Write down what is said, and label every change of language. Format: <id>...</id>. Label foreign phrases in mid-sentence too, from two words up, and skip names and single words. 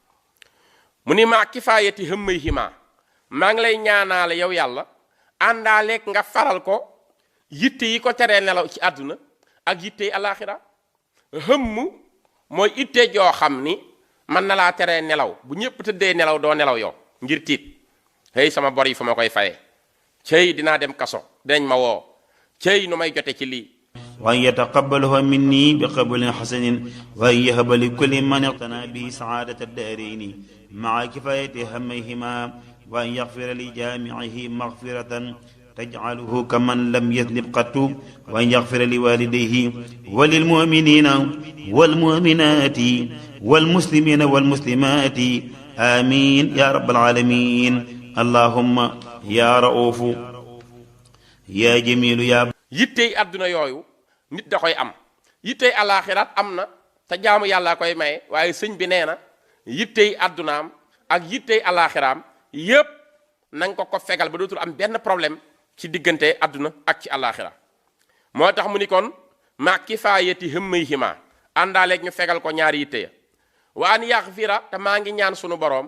<wo>mu ni</wo> <ar>ما كفاية همّيهما</ar> <wo>maa ngi lay ñaanaale yow yàlla àndaaleeg nga faral ko yitte yi ko teree nelaw ci àdduna ak yitte yi alaxira hëmm mooy itte joo xam ni mën na laa teree nelaw bu ñëpp tëddee nelaw doo nelaw yow ngir tiit hey sama bor yi fu ma koy fayee cey dinaa dem kaso dinañ ma woo cey nu may jote ci lii</wo> <ar>وأن يتقبله مني بقبول حسن وأن يهب لكل من اقتناه سعادة الدارين ما كفاية همّيهما وأن يغفر لجامعه مغفرة تجعله كمن لم يذنب قط وأن يغفر لوالديه وللمؤمنين والمؤمنات والمسلمين والمسلمات آمين يا رب العالمين اللهم يا رؤوف يا جميل يا</ar> <wo>yittey àdduna yooyu nit da koy am yittey alaxiraat am na te jaamu yàlla koy maye waaye sëñ bi nee na yittey àddunaam ak yittey alaxiraam yépp na nga ko fegal ba dootul am benn problème ci diggante àdduna ak ci alaxira moo tax mu ni kon</wo> <ar>ما كفاية همّيهما</ar> <wo>àndaaleeg ñu fegal ko ñaari yitte ya</wo> <ar>وأن يغفر</ar> <wo>te maa ngi ñaan sunu boroom</wo>